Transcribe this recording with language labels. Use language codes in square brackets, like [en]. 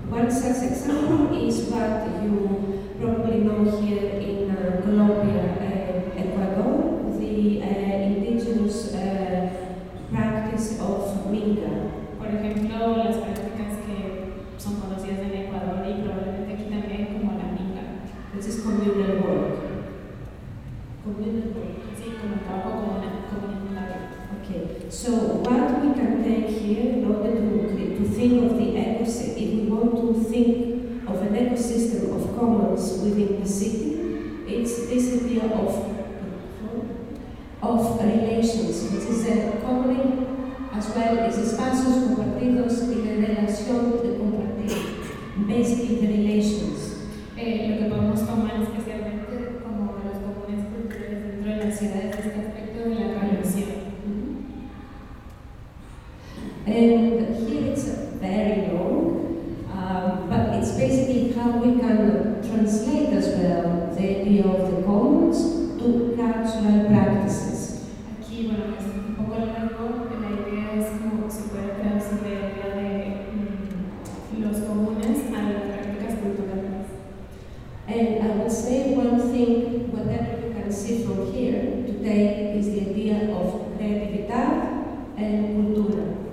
[en] Such example is what you probably know here in Colombia, Ecuador, the indigenous practice of Minga. [es] Por ejemplo, las prácticas que son conocidas en Ecuador y probablemente aquí también como la Minga. [en] This is communal work. Communal work. [es] Sí, como trabajo comunitario. [en] Okay. So what we can take here in order to think of the ecosystem, if we want to think of an ecosystem of commons within the city, it's this idea of relations, which is a common, as well as [es] espacios compartidos y la relación de compartir, [en] basically the relations. [es] Lo que podemos tomar especialmente como de los comunes culturales dentro de las ciudades es este aspecto de la relación. [en] And here it's very long, but it's basically how we can translate as well the idea of the commons to cultural practices. [es] Aquí, bueno, es un poco largo, la idea es como se puede traducir la idea de los comunes a las prácticas culturales. [en] And I would say one thing, whatever you can see from here today, is the idea of creatividad and cultura.